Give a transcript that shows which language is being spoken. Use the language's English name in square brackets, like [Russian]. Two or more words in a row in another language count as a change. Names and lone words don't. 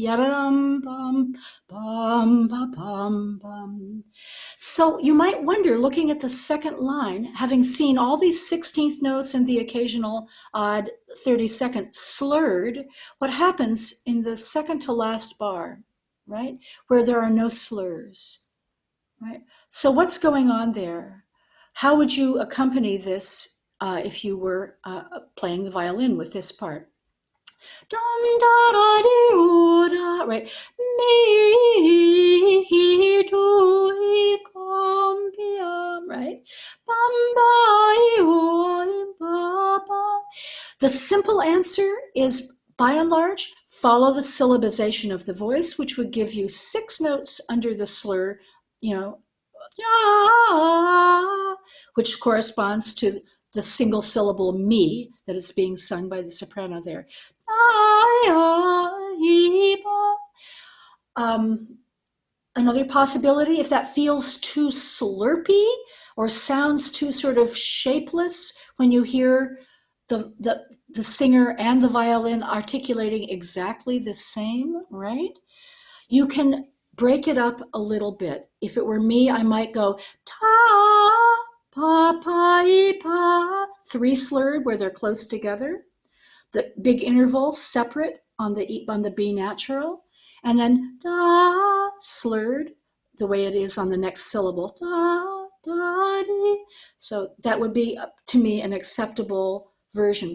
[English] So you might wonder, looking at the second line, having seen all these 16th notes and the occasional odd 32nd slurred, what happens in the second to last bar, right? Where there are no slurs, right? So what's going on there? How would you accompany this if you were playing the violin with this part? Dum da da doo da, right? Mi do compiam, right? Bam ba ba. The simple answer is, by and large, follow the syllabization of the voice, which would give you 6 notes under the slur, you know, which corresponds to the single syllable me that is being sung by the soprano there. Another possibility, if that feels too slurpy or sounds too sort of shapeless when you hear the singer and the violin articulating exactly the same, right? You can break it up a little bit. If it were me, I might go ta, pa, pa, e, pa, 3 slurred where they're close together. The big interval separate on the B natural, and then da slurred the way it is on the next syllable. Da, da, dee. So that would be, to me, an acceptable version.